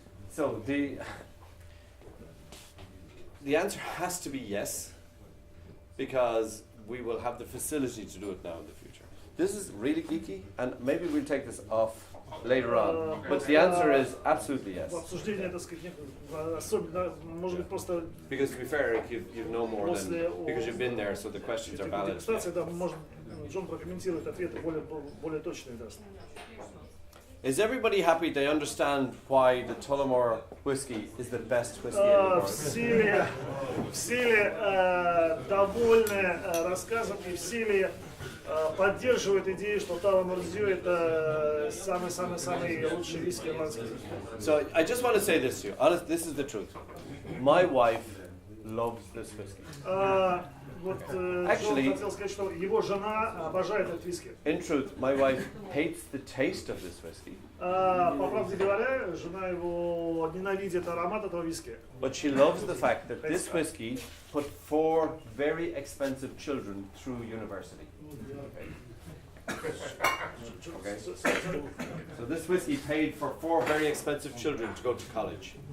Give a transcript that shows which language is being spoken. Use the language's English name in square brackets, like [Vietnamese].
[English] So the answer has to be yes, because we will have the facility to do it now in the future. This is really geeky, and maybe we'll take this off later on. But the answer is absolutely yes. [Russian] Обсуждение, так сказать, особенно, может быть, просто [English] Because to be fair, Eric, you know more than because you've been there, so the questions are valid. [Russian] дегустации, да, может, Джон прокомментирует ответы более точные даст. [English] Is everybody happy? They understand why the Tullamore whiskey is the best whiskey in the world. [Russian] Все ли довольны рассказом и все ли поддерживают идею, что Tullamore Dew это самый лучший виски ирландский? [English] So I just want to say this to you. Honest, this is the truth. My wife loves this whiskey. [Russian] Вот Джон хотел сказать, что его жена обожает этот виски. [English] In truth, my wife hates the taste of this whiskey. [Russian] По правде говоря, жена его ненавидит аромат этого виски. [English] But she loves the fact that this whiskey put 4 very expensive children through university. Okay. So this whiskey paid for 4 very expensive children to go to college.